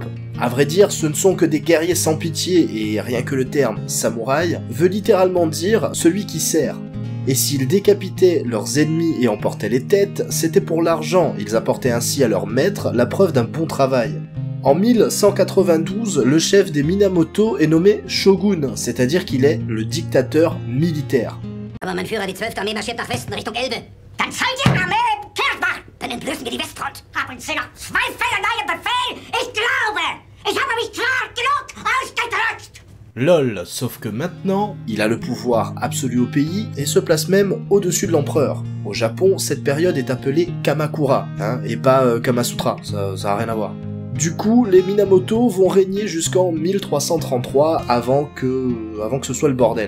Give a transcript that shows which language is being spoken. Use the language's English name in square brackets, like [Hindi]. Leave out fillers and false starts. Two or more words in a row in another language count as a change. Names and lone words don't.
[French] À vrai dire, ce ne sont que des guerriers sans pitié, et rien que le terme « samouraï » veut littéralement dire « celui qui sert ». Et s'ils décapitaient leurs ennemis et emportaient les têtes, c'était pour l'argent, ils apportaient ainsi à leur maître la preuve d'un bon travail. En 1192, le chef des Minamoto est nommé shogun, c'est-à-dire qu'il est le dictateur militaire. [German] Aber mein Führer, die 12. Armee marschiert nach Westen Richtung Elbe. Dann soll die Armee kehrt machen! Dann entblößen wir die Westfront. Haben Sie noch Zweifel an eurem Befehl? Ich glaube, ich habe mich klar genug ausgedrückt! [French] Lol, sauf que maintenant, il a le pouvoir absolu au pays et se place même au-dessus de l'empereur. Au Japon, cette période est appelée Kamakura, hein, et pas Kamasutra, ça a rien à voir. Du coup, les Minamoto vont régner jusqu'en 1333 avant que ce soit le bordel.